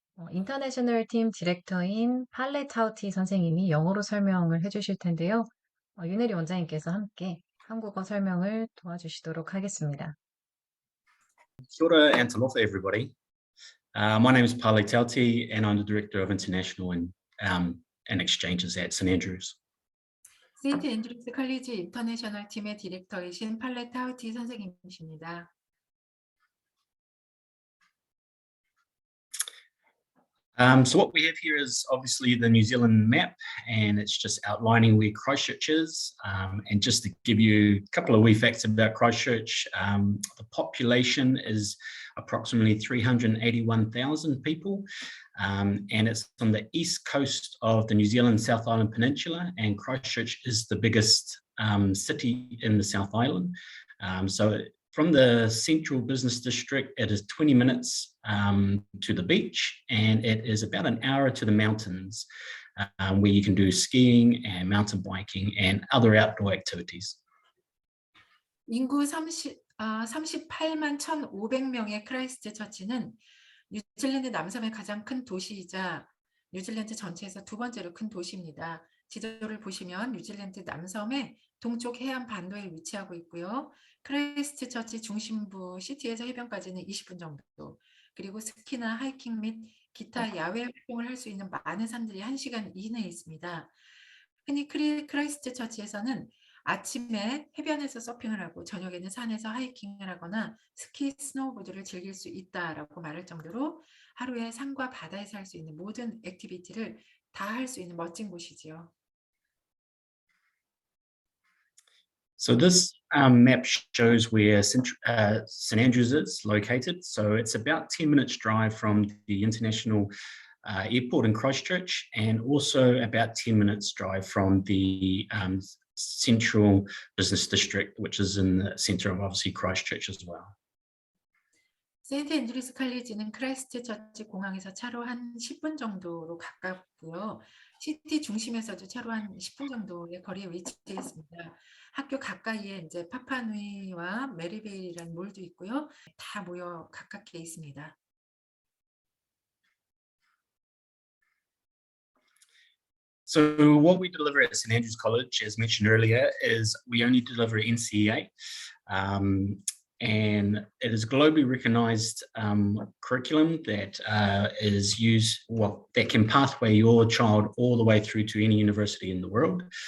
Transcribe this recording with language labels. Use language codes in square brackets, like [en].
[ko] 인터내셔널 팀 디렉터인 팔레 차우티 선생님이 영어로 설명을 해주실 텐데요. 윤혜리 원장님께서 함께 한국어 설명을 도와주시도록 하겠습니다. [en] Kia ora and talofa, everybody. My name is Pali Tauti, and I'm the Director of International and Exchanges at St Andrews. [ko] 세인트 앤드류스 컬리지 인터내셔널 팀의 디렉터이신 팔레 타우티 선생님이십니다. [en] So what we have here is obviously the New Zealand map, and it's just outlining where Christchurch is. And just to give you a couple of wee facts about Christchurch, the population is approximately 381,000 people, and it's on the east coast of the New Zealand South Island Peninsula, and Christchurch is the biggest city in the South Island. So from the central business district, it is 20 minutes to the beach, and it is about an hour to the mountains, where you can do skiing and mountain biking and other outdoor activities. [ko] 인구 38만 1,500명의 크라이스트처치는 뉴질랜드 남섬의 가장 큰 도시이자 뉴질랜드 전체에서 두 번째로 큰 도시입니다. 지도를 보시면 뉴질랜드 남섬의 동쪽 해안 반도에 위치하고 있고요. 크라이스트처치 중심부 시티에서 해변까지는 20분 정도, 그리고 스키나 하이킹 및 기타 야외 활동을 할 수 있는 많은 산들이 1시간 이내에 있습니다. 흔히 크라이스트처치에서는 아침에 해변에서 서핑을 하고 저녁에는 산에서 하이킹을 하거나 스키, 스노우보드를 즐길 수 있다라고 말할 정도로 하루에 산과 바다에서 할 수 있는 모든 액티비티를 다 할 수 있는 멋진 곳이지요. [en] So this map shows where St Andrews is located. So it's about 10 minutes drive from the international airport in Christchurch, and also about 10 minutes drive from the central business district, which is in the center of obviously Christchurch as well. [ko] 세인트 앤드류스 컬리지는 크라이스트처치 공항에서 차로 한 10분 정도로 가깝고요. 시티 중심에서도 차로 한 10분 정도의 거리에 위치해 있습니다. 학교 가까이에 이제 파파누이와 메리베일이라는 몰도 있고요. 다 모여 가깝게 있습니다. [en] So what we deliver at St Andrews College, as mentioned earlier, is we only deliver NCEA, and it is a globally recognized curriculum that is used, that can pathway your child all the way through to any university in the world.